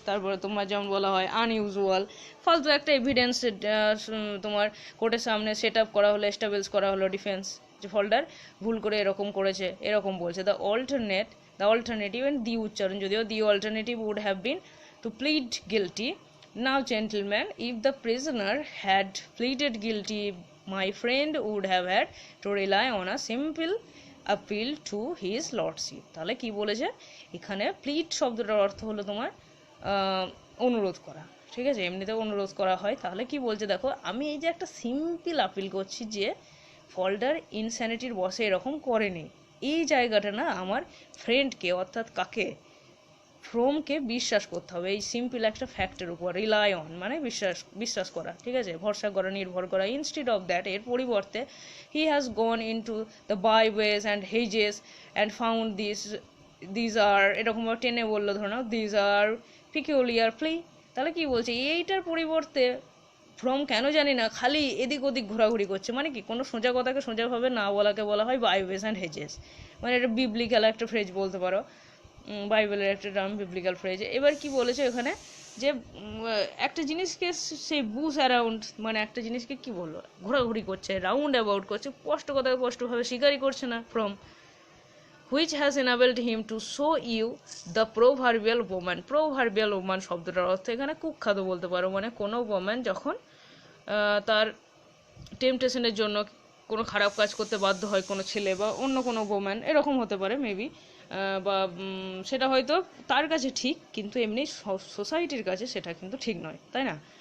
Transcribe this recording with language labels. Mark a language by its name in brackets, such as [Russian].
[Bangla] তারপরে তোমার যেমন বলা হয় আনইউজুয়াল, ফালতু একটা এভিডেন্স তোমার কোর্টের সামনে সেট আপ করা হলো, এস্টাবলিশ করা হলো ডিফেন্স, যে ফল্ডার ভুল করে এরকম করেছে, এরকম বলছে। [English] the alternative, and the [Bangla] উচ্চারণ, যদিও [English] The alternative would have been to plead guilty. Now, gentlemen, if the prisoner had pleaded guilty, my friend would have had to rely on a simple appeal to his lordship. [Bangla] তাহলে কি বলেছে এখানে, plead শব্দটার অর্থ হলো তোমার অনুরোধ করা, ঠিক আছে, এমনিতে অনুরোধ করা হয়। তাহলে কি বলছে, দেখো, আমি এই যে একটা সিম্পল আপিল করছি যে ফল্ডার ইনস্যানিটির বসে এরকম করেনি, এই জায়গাটা না আমার ফ্রেন্ডকে, অর্থাৎ কাকে, ফ্রমকে বিশ্বাস করতে হবে, এই সিম্পল একটা ফ্যাক্টের উপর, রিলাই অন মানে বিশ্বাস করা, ঠিক আছে, ভরসা করা, নির্ভর করা। [English] instead of that, [Bangla] এর পরিবর্তে, [English] he has gone into the byways and hedges and found this আর, [Bangla] এরকম টেনে বললো, ধরো না, [English] This আর peculiar plea. [Bangla] তাহলে কি বলছে, এইটার পরিবর্তে ফ্রম কেন জানি না খালি এদিক ওদিক ঘোরাঘুরি করছে, মানে কি কোনো সোজা কথাকে সোজাভাবে না বলাকে বলা হয় বাইওয়েজ অ্যান্ড হেজেস, মানে এটা বিবলিক্যাল একটা ফ্রেজ বলতে পারো, বাইবেলের একটা টার্ম, বিবলিক্যাল ফ্রেজ। এবার কি বলেছে এখানে, যে একটা জিনিসকে সে বুস অ্যারাউন্ড, মানে একটা জিনিসকে কি বললো, ঘোরাঘুরি করছে, রাউন্ড অ্যাবাউট করছে, স্পষ্ট কথা স্পষ্টভাবে স্বীকারই করছে না from. [English] which has enabled him to show you the proverbial woman. [Bangla] proverbial woman শব্দটার অর্থ এখানে কুখ্যাত বলতে পারো, মানে কোনো woman যখন তার টেম্পটেশনের জন্য কোনো খারাপ কাজ করতে বাধ্য হয় কোনো ছেলে বা অন্য কোনো woman, এরকম হতে পারে মেবি, বা সেটা হয়তো তার কাছে ঠিক কিন্তু এমনি সোসাইটির কাছে সেটা কিন্তু ঠিক নয়, তাই না?